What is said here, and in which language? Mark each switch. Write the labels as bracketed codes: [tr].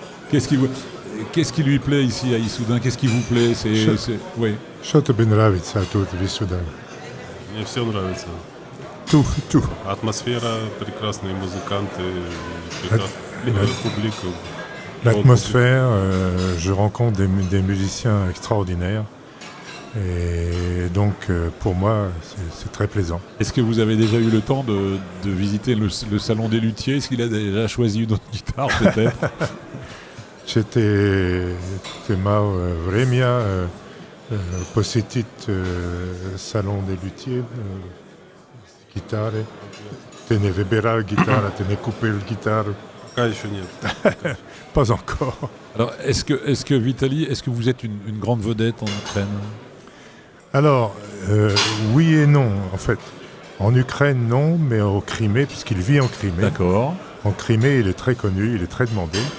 [fr] Qu'est-ce qui lui plaît ici à Issoudun? Qu'est-ce qui vous plaît? Oui. [ru] Что тебе нравится тут в Исsoudun? Мне все нравится. [fr] Tout. [ru] Атмосфера, прекрасные музыканты, прекрасная публика. [fr] L'atmosphère, je rencontre des musiciens extraordinaires. Et donc, pour moi, c'est très plaisant. Est-ce que vous avez déjà eu le temps de visiter le salon des luthiers? Est-ce qu'il a déjà choisi une autre guitare, peut-être? C'était ma [ru] время посетить [fr] salon des luthiers, [ru] гитары. Ты не выбирал гитару, ты не купил гитару. Пока еще нет. [fr] Pas encore. Alors, est-ce que Vitaly, est-ce que vous êtes une grande vedette en Ukraine? Alors, oui et non, en fait. En Ukraine, non, mais au Crimée, puisqu'il vit en Crimée. D'accord. En Crimée, il est très connu, il est très demandé.